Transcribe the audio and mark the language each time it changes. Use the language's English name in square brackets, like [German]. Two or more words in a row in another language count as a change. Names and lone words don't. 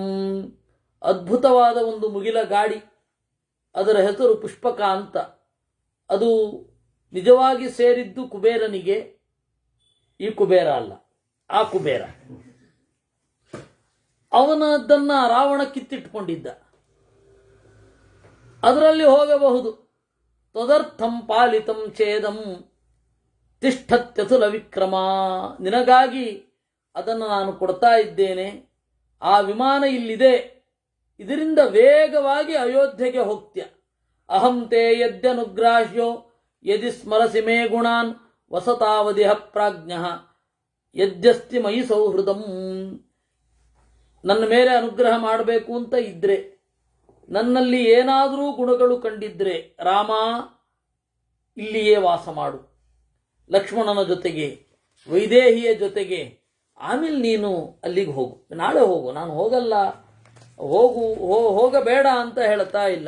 [Kannada] ಅದ್ಭುತವಾದ ಒಂದು ಮುಗಿಲ ಗಾಡಿ, ಅದರ ಹೆಸರು ಪುಷ್ಪಕ ಅಂತ. ಅದು ನಿಜವಾಗಿ ಸೇರಿದ್ದು ಕುಬೇರನಿಗೆ. ಈ ಕುಬೇರ ಅಲ್ಲ, ಆ ಕುಬೇರ. ಅವನದನ್ನ ರಾವಣ ಕಿತ್ತಿಟ್ಟುಕೊಂಡಿದ್ದ. ಅದರಲ್ಲಿ ಹೋಗಬಹುದು. [Sanskrit] ತದರ್ಥಂ ಪಾಲಿತಂ ಛೇದಂ ತಿಷ್ಠತ್ಯತುಲ ವಿಕ್ರಮ. [Kannada] ನಿನಗಾಗಿ ಅದನ್ನು ನಾನು ಕೊಡ್ತಾ ಇದ್ದೇನೆ. ಆ ವಿಮಾನ ಇಲ್ಲಿದೆ, ಇದರಿಂದ ವೇಗವಾಗಿ ಅಯೋಧ್ಯೆಗೆ ಹೋಗ್ತ್ಯ. [Sanskrit] ಅಹಂ ತೇ ಯದ್ಯನುಗ್ರಾಹ್ಯೋ ಯದಿ ಸ್ಮರಸಿ ಮೇ ಗುಣಾನ್ ವಸತಾವಧಿಹ ಪ್ರಾಜ್ಞಃ ಯದ್ಯಸ್ತಿ ಮಯಿ ಸೌಹೃದಂ. [Kannada] ನನ್ನ ಮೇಲೆ ಅನುಗ್ರಹ ಮಾಡಬೇಕು ಅಂತ ಇದ್ರೆ, ನನ್ನಲ್ಲಿ ಏನಾದರೂ ಗುಣಗಳು ಕಂಡಿದ್ರೆ, ರಾಮ ಇಲ್ಲಿಯೇ ವಾಸ ಮಾಡು, ಲಕ್ಷ್ಮಣನ ಜೊತೆಗೆ, ವೈದೇಹಿಯ ಜೊತೆಗೆ. ಆಮೇಲೆ ನೀನು ಅಲ್ಲಿಗೆ ಹೋಗು, ನಾಳೆ ಹೋಗು. ನಾನು ಹೋಗಲ್ಲ, ಹೋಗಬೇಡ ಅಂತ ಹೇಳ್ತಾ ಇಲ್ಲ.